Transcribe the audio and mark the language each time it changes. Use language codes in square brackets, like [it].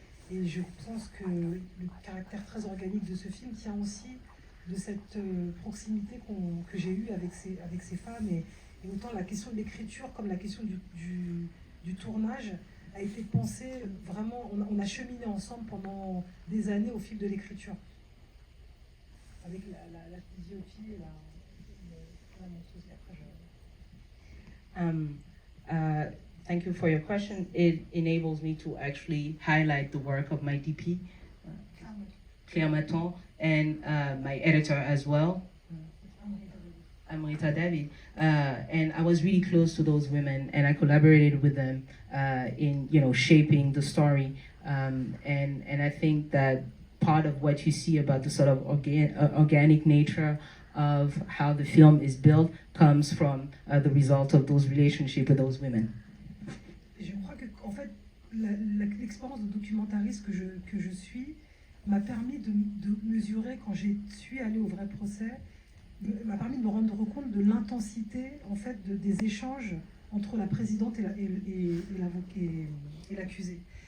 [fr] Et je pense que le caractère très organique de ce film tient aussi de cette proximité que j'ai eue avec ces femmes, et autant la question de l'écriture comme la question du tournage a été pensée vraiment, on a cheminé ensemble pendant des années au fil de l'écriture, avec la physionomie et la monteuse. Après, [en] Thank you for your question. It enables me to actually highlight the work of my DP, Claire Maton, and my editor as well, Amrita David. And I was really close to those women, and I collaborated with them in shaping the story. And I think that part of what you see about the sort of organic nature of how the film is built comes from the result of those relationships with those women. [fr] Je crois que, en fait, l'expérience de documentariste que je suis m'a permis de mesurer, quand je suis allée au vrai procès, m'a permis de me rendre compte de l'intensité, en fait, des échanges entre la présidente et l'accusé.